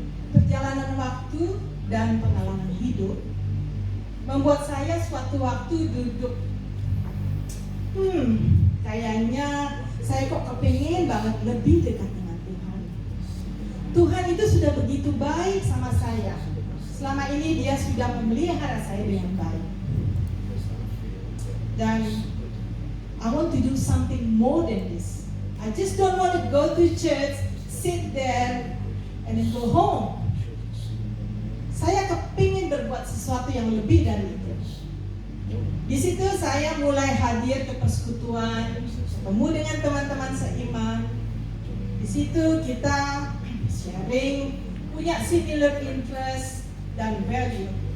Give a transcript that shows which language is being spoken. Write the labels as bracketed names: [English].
[Indonesian] Perjalanan waktu dan pengalaman hidup membuat saya suatu waktu duduk, kayaknya saya kok kepingin banget lebih dekat dengan Tuhan. Tuhan itu sudah begitu baik sama saya. Selama ini dia sudah memelihara saya dengan baik. Dan [English] I want to do something more than this. I just don't want to go to church, sit there, and then go home. [Indonesian] Saya kepingin berbuat sesuatu yang lebih dari itu. Di situ saya mulai hadir ke persekutuan, ketemu dengan teman-teman seiman. Di situ kita sharing, punya [English] similar interest [Indonesian] dan [English] value.